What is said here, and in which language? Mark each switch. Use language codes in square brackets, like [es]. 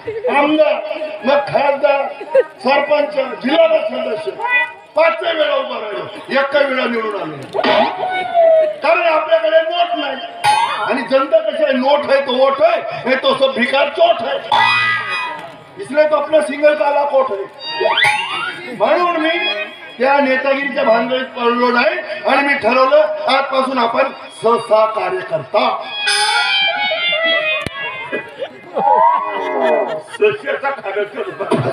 [mr] आमदार, मग खासदार, सरपंच, जिल्हा परिषद सदस्य 5 वेळा उभा राहिलो. एका वेळा निवडून आलो. कारण आपल्याकडे नोट नाही आणि जनता कशी आहे, [hi] नोट है तो वोट है, नहीं तो सब भिकार चोट है. इसलिए तो अपना सिंगल काला कोट है. [mr] म्हणून मी त्या नेतागिरीच्या भानगडीत पडलो नाही आणि मी ठरवलं आजपासून आपण सहसा कार्यकर्ता. सस्याचा कार्यकर्ता